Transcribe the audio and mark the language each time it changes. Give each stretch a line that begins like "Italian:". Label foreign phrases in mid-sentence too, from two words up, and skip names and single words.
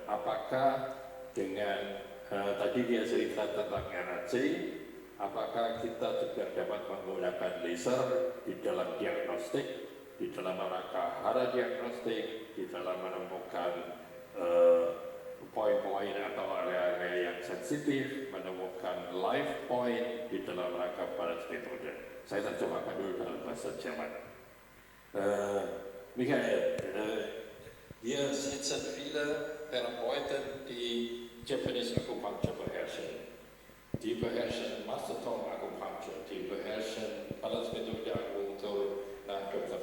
Indonesian: Apakah dengan tadi dia cerita tentang RAC, apakah kita juga dapat menggunakan laser di dalam diagnostik, di dalam rangka hara diagnostik, di dalam menemukan poin-poin atau area-area yang sensitif, menemukan
English: live point
Indonesian: di dalam rangka balance metode. Saya terjemahkan dulu dalam bahasa Jerman.
German: Michael, hier sitzen viele Therapeuten, die Japanese Akupunktur beherrschen. Die beherrschen Master Tone Akupunktur, die beherrschen Balance Methode Akupunktur nach Dr.